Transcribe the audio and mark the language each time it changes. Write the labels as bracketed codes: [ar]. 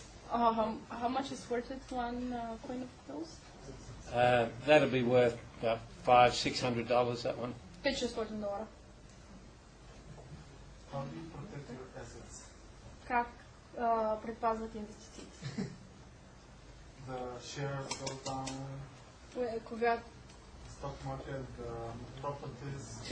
[en] How much is worth it, one coin of those? That'll be worth about $500-600, that one. $500. How do you protect your assets? [bg] Как предпазват инвестициите? [en] The shares go down, [bg] Когато [en] stock market, the properties,